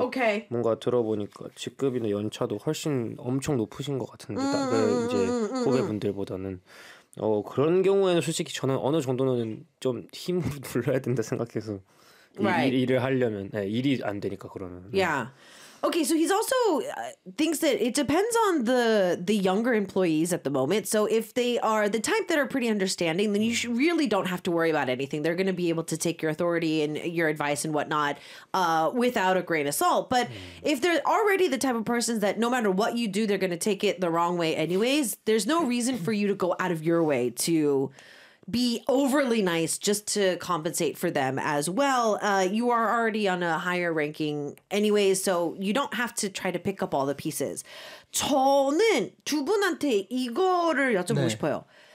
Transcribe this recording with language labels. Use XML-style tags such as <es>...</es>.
<en>okay.</en> <ko>뭔가 들어보니까 직급이나 연차도 훨씬 엄청 높으신 것 같은데 이제 후배분들보다는 그런 경우에는 솔직히 저는 어느 정도는 좀 힘으로 눌러야 된다 생각해서 일을 하려면 네, 일이 안 되니까 그러면</ko> <en>Okay, so he's also thinks that it depends on the younger employees at the moment. So if they are the type that are pretty understanding, then you really don't have to worry about anything. They're going to be able to take your authority and your advice and whatnot without a grain of salt. But if they're already the type of persons that no matter what you do, they're going to take it the wrong way anyways, there's no reason for you to go out of your way to be overly nice just to compensate for them as well. You are already on a higher ranking anyways, so you don't have to try to pick up all the pieces.</en> <ko>저는 두 분한테 이거를 여쭤보고 네. 싶어요.</ko>